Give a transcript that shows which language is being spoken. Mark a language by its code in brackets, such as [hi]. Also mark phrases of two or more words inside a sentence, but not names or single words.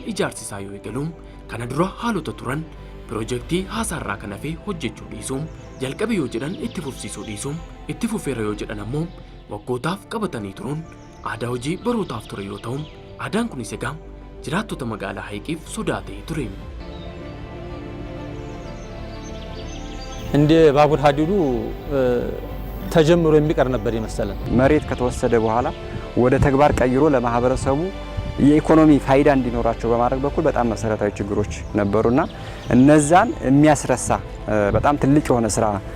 [om] ijaarsisaa yoo eegalu kana dura haalota turan piroojeektii haasaarraa kan hafe hojjechuu dhiisuun jalqabe yoo jedhan itti fufsiisuu dhiisuun itti fufeera yoo jedhan ammoo waggootaaf qabatanii turuun aadaa hojii barootaaf ture yoo ta'u aadaan kunis egaa jiraattota magaalaa Haayiqiif sodaa ta'ee ture. [am] እንደ ባቡር ሀዲዱ ተጀምሮ የሚቀር ነበር ይመስላል መሬት ከተወሰደ በኋላ ወደ ተግባር ቀይሮ ለማህበረሰቡ የኢኮኖሚ ፋይዳ እንዲኖራቸው በማድረግ በኩል በጣም መሰረታዊ ችግሮች ነበርና እነዛን የሚያስረሳ በጣም ትልቅ የሆነ ስራ